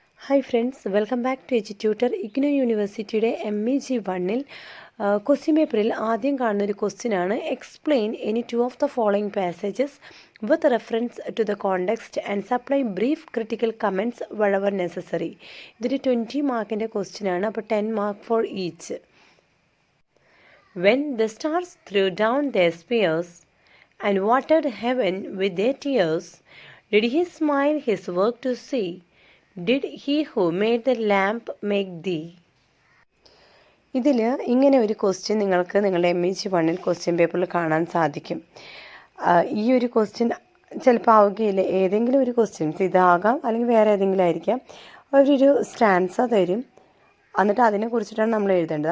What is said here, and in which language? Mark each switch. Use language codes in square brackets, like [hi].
[en] Hi friends, welcome back to Edututor. [ml] IGNOU യൂണിവേഴ്സിറ്റിയുടെ MEG1-ൽ question പേപ്പറിൽ ആദ്യം കാണുന്ന ഒരു ക്വസ്റ്റ്യനാണ് [en] Explain any two of the following passages with reference to the context and supply brief critical comments wherever necessary. [ml] ഇതൊരു 20 മാർക്കിൻ്റെ ക്വസ്റ്റ്യനാണ്, അപ്പോൾ 10 mark for each. [en] When the stars threw down their spears and watered heaven with their tears, did he smile his work to see? Did he who made the lamp make thee? [ml] ഇതിൽ ഇങ്ങനെ ഒരു question നിങ്ങൾക്ക് നിങ്ങളുടെ MEG1-ൽ question പേപ്പറിൽ കാണാൻ സാധിക്കും. ഈ ഒരു ക്വസ്റ്റ്യൻ ചിലപ്പോൾ ആവുകയില്ല, ഏതെങ്കിലും ഒരു ക്വസ്റ്റ്യൻസ് ഇതാകാം അല്ലെങ്കിൽ വേറെ ഏതെങ്കിലും ആയിരിക്കാം. അവരൊരു സ്റ്റാൻസ തരും, എന്നിട്ട് അതിനെക്കുറിച്ചിട്ടാണ് നമ്മൾ എഴുതേണ്ടത്.